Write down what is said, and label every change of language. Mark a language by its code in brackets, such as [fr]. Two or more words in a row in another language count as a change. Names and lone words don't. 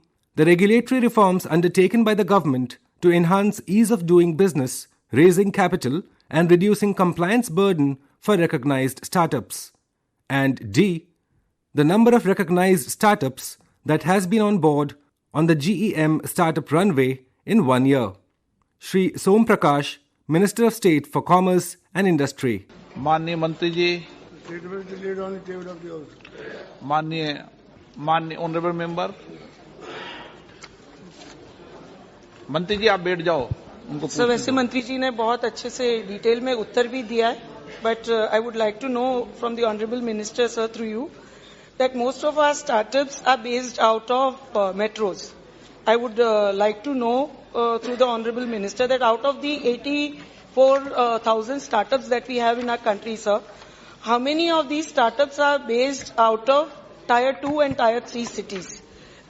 [en] The regulatory reforms undertaken by the government to enhance ease of doing business, raising capital, and reducing compliance burden for recognized startups. And D. The number of recognized startups that has been on board on the GEM startup runway in 1 year. Shri Som Prakash, Minister of State for Commerce and Industry. [hi] माननीय मंत्री जी, माननीय [en] honourable member, [hi] मंत्री जी आप बैठ जाओ. सर वैसे मंत्री जी ने बहुत अच्छे से डिटेल में उत्तर भी दिया है, [en] but I would like to know from the Honorable Minister, sir, through you, that most of our startups are based out of metros. I would like to know through the Honorable Minister that out of the 84,000 startups that we have in our country, sir, how many of these startups are based out of Tier 2 and Tier 3 cities?